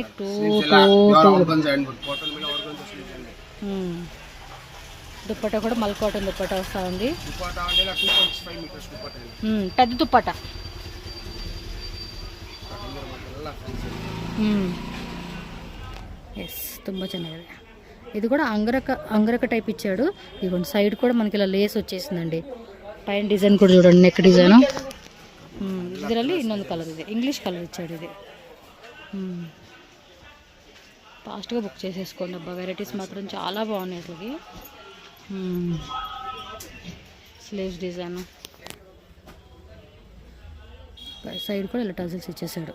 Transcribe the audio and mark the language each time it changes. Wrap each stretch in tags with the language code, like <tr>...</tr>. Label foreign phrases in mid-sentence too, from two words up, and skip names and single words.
<te>2 దుప్పట్టా కూడా</te> <en>mul cotton</en> <te>దుప్పట్టా వస్తూ ఉంది. పెద్ద దుప్పట్టా. ఎస్</te> <kn>ತುಂಬ ಚೆನ್ನಾಗಿದೆ.</kn> <te>ఇది కూడా అంగరక టైప్ ఇచ్చాడు. ఇదిగోండి సైడ్ కూడా మనకి ఇలా లేస్ వచ్చేసిందండి. పైన డిజైన్ కూడా చూడండి,</te> <en>neck design.</en> <kn>ಇದರಲ್ಲಿ ಇನ್ನೊಂದು కలర్ ಇದೆ,</kn> <en>English color</en> <te>ఇచ్చాడు ఇది. ఫాస్ట్గా బుక్ చేసేసుకోండి అబ్బా, వెరైటీస్ మాత్రం చాలా బాగున్నాయి అసలుకి.</te> <en>sleeves design side</en> <te>కూడా ఇలా టజిల్స్ ఇచ్చేసాడు.</te>